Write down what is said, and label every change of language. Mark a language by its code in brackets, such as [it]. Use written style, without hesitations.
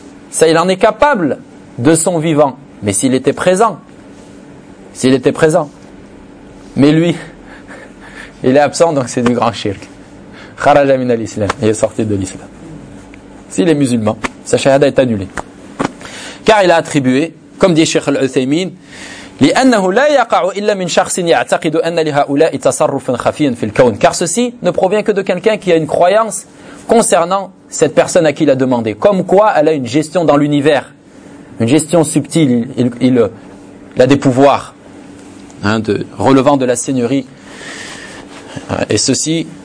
[fr] Ça, il en est capable de son vivant. Mais s'il était présent, s'il était présent. Mais lui, il est absent, donc c'est du grand shirk. [ar] Kharaja min al-islam. [fr] Il est sorti de l'islam. S'il est musulman, sa shahada est annulée. Car il a attribué, comme dit Cheikh Al-Uthaymin, [ar] لِأَنَّهُ لَا يَقَعُ إِلَّا مِنْ شَخْصٍ يَعْتَقِدُ أَنَّ لِهَاُولَاءِ تَصَرُّفٍ خَفِيًّا فِي الْكَوْنِ. [fr] Car ceci ne provient que de quelqu'un qui a une croyance concernant cette personne à qui il a demandé. Comme quoi elle a une gestion dans l'univers. Une gestion subtile. Il a des pouvoirs. Hein, relevant de la seigneurie. Et ceci